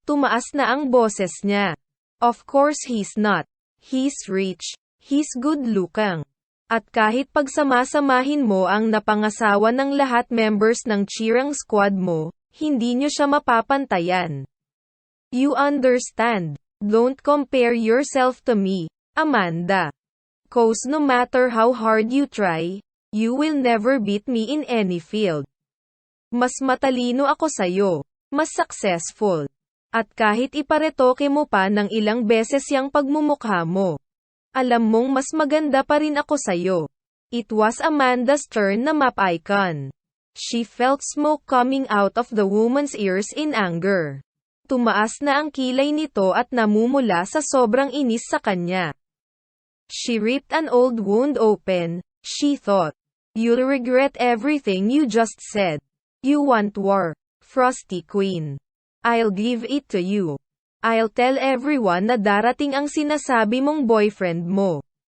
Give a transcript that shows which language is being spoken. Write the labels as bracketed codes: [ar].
[tl] Tumaas na ang boses niya. [en] Of course he's not. He's rich. He's good looking. [tl] At kahit pagsamasamahin mo ang napangasawa ng lahat members ng cheering squad mo, hindi nyo siya mapapantayan. [en] You understand. Don't compare yourself to me, Amanda. 'Cause no matter how hard you try, you will never beat me in any field. [tl] Mas matalino ako sa'yo. Mas successful. At kahit iparetoke mo pa ng ilang beses yang pagmumukha mo, alam mong mas maganda pa rin ako sa'yo. [en] It was Amanda's turn na map icon. She felt smoke coming out of the woman's ears in anger. [tl] Tumaas na ang kilay nito at namumula sa sobrang inis sa kanya. [en] She ripped an old wound open, she thought. You'll regret everything you just said. You want war, Frosty Queen. I'll give it to you. I'll tell everyone [tl] na darating ang sinasabi mong boyfriend mo.